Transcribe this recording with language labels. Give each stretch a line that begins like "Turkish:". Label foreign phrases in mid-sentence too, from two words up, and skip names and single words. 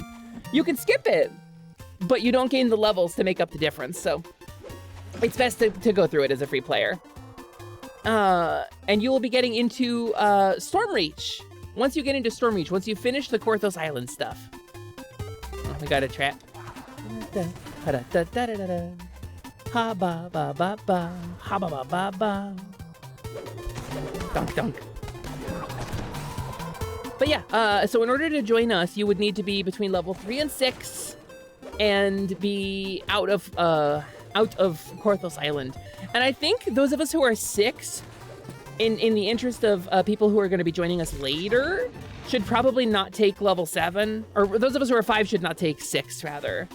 English: You can skip it, but you don't gain the levels to make up the difference, so it's best to go through it as a free player. And you will be getting into Stormreach. Once you get into Stormreach, once you finish the Korthos Island stuff. Oh, we got a trap. Ha ba ba ba ba. Ha ba ba ba ba. Dunk dunk. But yeah, so in order to join us, you would need to be between level 3 and 6 and be out of Korthos Island. And I think those of us who are 6, in the interest of people who are going to be joining us later, should probably not take level 7, or those of us who are 5 should not take 6 rather.